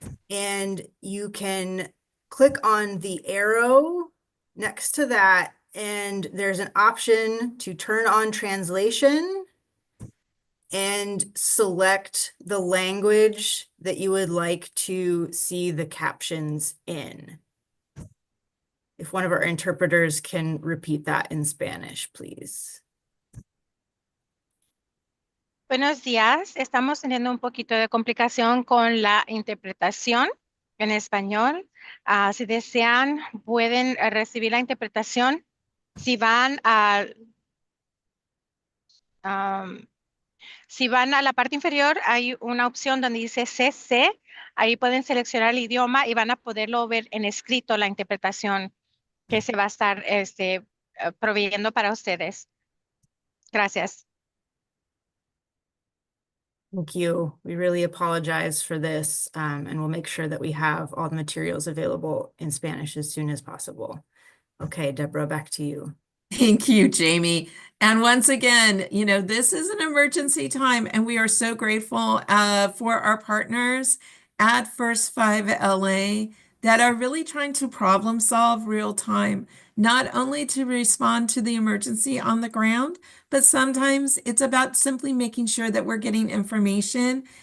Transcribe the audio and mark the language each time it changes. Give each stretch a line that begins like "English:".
English: And you can click on the arrow next to that, and there's an option to turn on translation and select the language that you would like to see the captions in. If one of our interpreters can repeat that in Spanish, please.
Spanish: Buenos días. Estamos teniendo un poquito de complicación con la interpretación en español. Si desean, pueden recibir la interpretación. Si van a la parte inferior, hay una opción donde dice CC. Ahí pueden seleccionar el idioma y van a poderlo ver en escrito, la interpretación que se va a estar proveyendo para ustedes. Gracias.
English: Thank you. We really apologize for this, and we'll make sure that we have all the materials available in Spanish as soon as possible. Okay, Deborah, back to you. Thank you, Jamie. And once again, this is an emergency time, and we are so grateful for our partners at First 5 LA that are really trying to problem solve real time, not only to respond to the emergency on the ground, but sometimes it's about simply making sure that we're getting information